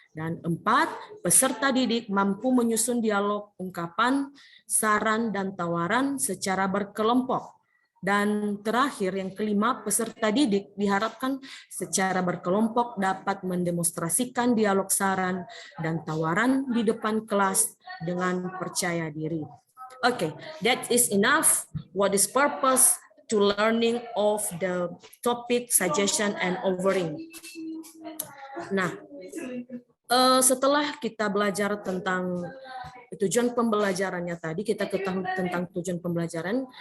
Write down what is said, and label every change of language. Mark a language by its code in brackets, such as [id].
[id] Dan 4, peserta didik mampu menyusun dialog ungkapan, saran, dan tawaran secara berkelompok. Dan terakhir, yang kelima, peserta didik diharapkan secara berkelompok dapat mendemonstrasikan dialog saran dan tawaran di depan kelas dengan percaya diri. [en] Okay, that is enough. What is purpose to learning of the topic suggestion and offering? [id] Nah, setelah kita belajar tentang tujuan pembelajarannya tadi, kita ketahui tentang tujuan pembelajaran.